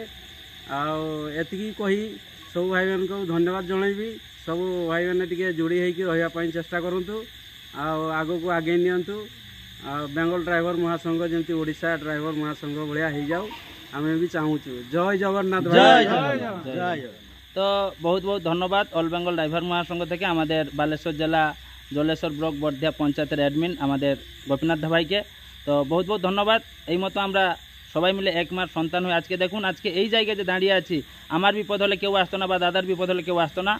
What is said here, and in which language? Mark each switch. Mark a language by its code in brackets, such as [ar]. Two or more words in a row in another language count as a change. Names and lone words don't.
[or] ଆଉ ଏତିକି କହି ସବୁ ଭାଇମାନଙ୍କୁ ଧନ୍ୟବାଦ ଜଣାଇବି। ସବୁ ଭାଇମାନେ ଟିକେ ଯୋଡ଼ି ହେଇକି ରହିବା ପାଇଁ ଚେଷ୍ଟା କରନ୍ତୁ, ଆଉ ଆଗକୁ ଆଗେଇ ନିଅନ୍ତୁ। ଆଉ ବେଙ୍ଗଲ ଡ୍ରାଇଭର ମହାସଂଘ ଯେମିତି ଓଡ଼ିଶା ଡ୍ରାଇଭର ମହାସଂଘ ଭଳିଆ ହେଇଯାଉ ଆମେ ବି ଚାହୁଁଛୁ। ଜୟ ଜଗନ୍ନାଥ। [bn] তো বহুত বহুত ধন্যবাদ অল বেঙ্গল ড্রাইভার মহাসংঘ থেকে আমাদের বালেশ্বর জেলা জলেশ্বর ব্লক বর্ধিয়া পঞ্চায়েতের অ্যাডমিন আমাদের গোপীনাথ ভাইকে। তো বহুত বহুত ধন্যবাদ। এই মতো আমরা সবাই মিলে এক মার সন্তান হয়ে আজকে দেখুন, আজকে এই জায়গায় যে দাঁড়িয়ে আছি, আমার বিপদ হলে কেউ আসতো না বা দাদার বিপদ হলে কেউ আসতো না।